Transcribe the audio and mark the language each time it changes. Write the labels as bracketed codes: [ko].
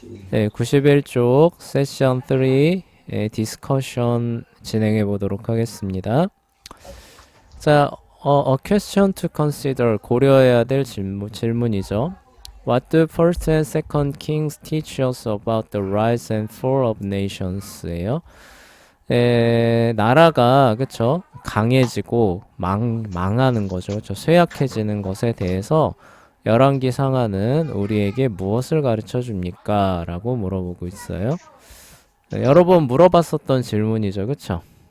[ko] 네, 91쪽 세션 3의 디스커션 진행해 보도록 하겠습니다. 자, [en] a question to consider [ko] 고려해야 될 질문이죠. [en] What do first and second kings teach us about the rise and fall of nations?예요. [ko] 나라가 그쵸 강해지고 망하는 거죠. 그쵸? 쇠약해지는 것에 대해서 열왕기 상하는 우리에게 무엇을 가르쳐 줍니까? 라고 물어보고 있어요. 네, 여러 번 물어봤었던 질문이죠. 그쵸?